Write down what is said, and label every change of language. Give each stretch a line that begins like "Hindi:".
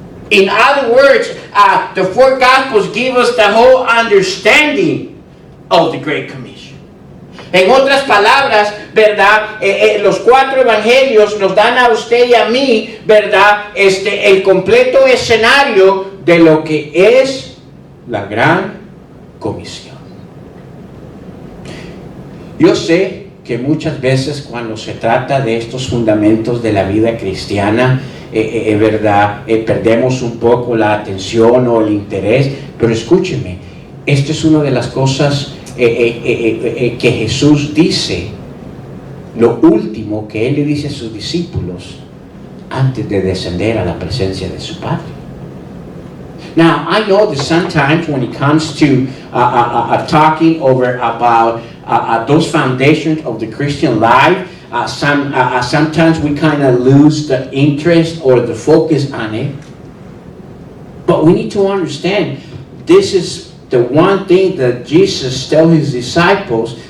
English: In other words, the 4 Gospels give us the whole understanding of the Great Commission.
Spanish: En otras palabras, ¿verdad? Los 4 evangelios nos dan a usted y a mí, ¿verdad? El completo escenario de lo que es la Gran Comisión. Yo sé que muchas veces cuando se trata de estos fundamentos de la vida cristiana, ¿verdad? Perdemos un poco la atención o el interés, pero escúcheme, esto es una de las cosas que Jesús dice, lo último que Él le dice a sus discípulos antes de descender a la presencia de su Padre.
English: Now, I know that sometimes when it comes to talking over about those foundations of the Christian life, sometimes we kind of lose the interest or the focus on it. But we need to understand, this is the one thing that Jesus told His disciples.